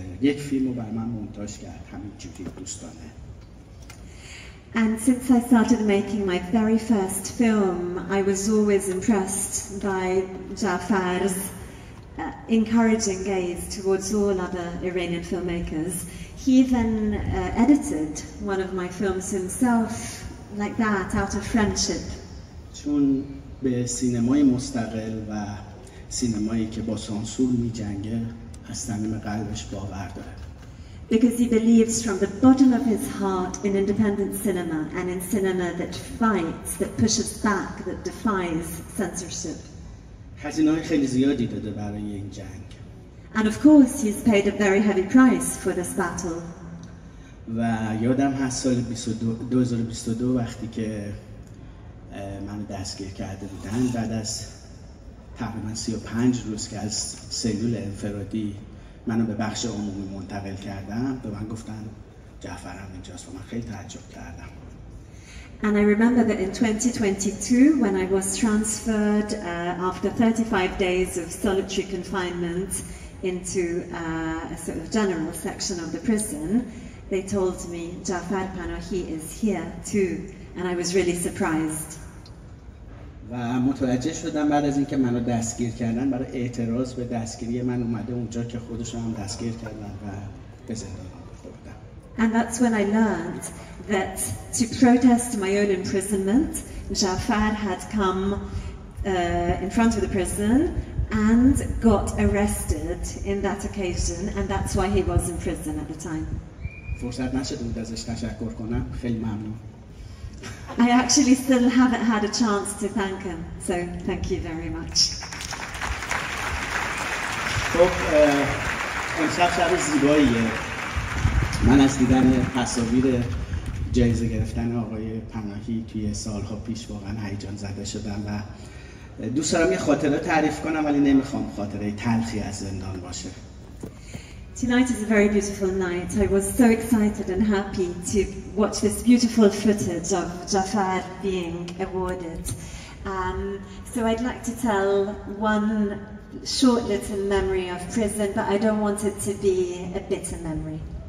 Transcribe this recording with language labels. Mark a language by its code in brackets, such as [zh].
[fa] یک فیلمو برای من مونتاژ کرد همینجوری دوستانه. [en] And since I started making my very first film, I was always impressed by Jafar's encouraging gaze towards all other Iranian filmmakers. He even edited one of my films himself, like that, out of friendship. [fa] چون به سینمای مستقل و سینمایی که با سانسور می‌جنگه از صمیم قلبش باور داره. [en] Because he believes from the bottom of his heart in independent cinema and in cinema that fights, that pushes back, that defies censorship. [fa] هزینه‌های خیلی زیادی داده برای این جنگ. [en] And of course he's paid a very heavy price for this battle. [fa] و یادم هست سال 2022 وقتی که منو دستگیر کرده بودن، بعد از تقریبا 35 روز که از سلول انفرادی منو به بخش عمومی منتقل کردم، به من گفتن جعفرم اینجاست و من خیلی تعجب کردم. [en] And I remember that in 2022, when I was transferred after 35 days of solitary confinement into a sort of general section of the prison, they told me Jafar Panahi is here too, and I was really surprised. [fa] و متوجه شدم بعد از اینکه منو دستگیر کردن برای اعتراض به دستگیری من اومده اونجا که خودشون هم دستگیر کردن و به زندان بردن. [en] And that's when I learned that to protest my own imprisonment, Jafar had come in front of the prison and got arrested in that occasion, and that's why he was in prison at the time. [fa] فرصت نشد بود ازش تشکر کنم. خیلی ممنون. [en] I actually still haven't had a chance to thank him, so thank you very much. [fa] خب امشب شب زیباییه. من از دیدن تصاویر جایزه گرفتن آقای پناهی توی سالها پیش واقعا هیجان زده شدم و دوست دارم یه خاطره تعریف کنم، ولی نمیخوام خاطره تلخی از زندان باشه. [en] Tonight is a very beautiful night. I was so excited and happy to watch this beautiful footage of Jafar being awarded. So I'd like to tell one short little memory of prison, but I don't want it to be a bitter memory.